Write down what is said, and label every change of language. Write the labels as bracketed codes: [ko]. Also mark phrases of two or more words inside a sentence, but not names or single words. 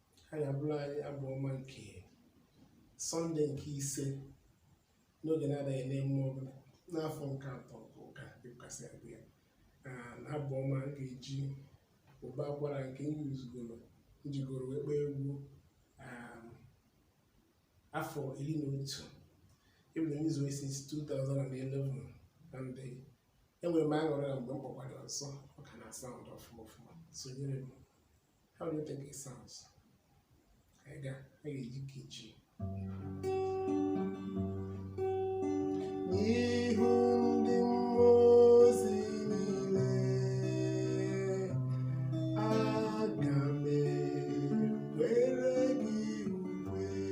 [ig] Ha ga-abụrụ anyị Abụ Ọma nke Sọnde nke ise n'oge na-adịghị n'ime ọbụla, n'afọ nke atọ nke ụka, dịkwasị abịa. Ah, na Abụ Ọma a ga-eji ụba akwara nke m yuzugoro, m jigoro wee kpọọ egwu, ah, afọ iri na otu. Ebido m izu [en] since two thousand and eleven, and, [ig] eh, enwere m aṅụrị na mgbe m kpọkwara ọzọ, ọ ka na-asound ọfụma ọfụma. Sonyere m. [en] How do you think it sounds? [ig] Ka anyị gaa, a ga-eji nkeji. N'ihu ndị mmụọ ozi niile, aga m ekwere gị ukwe.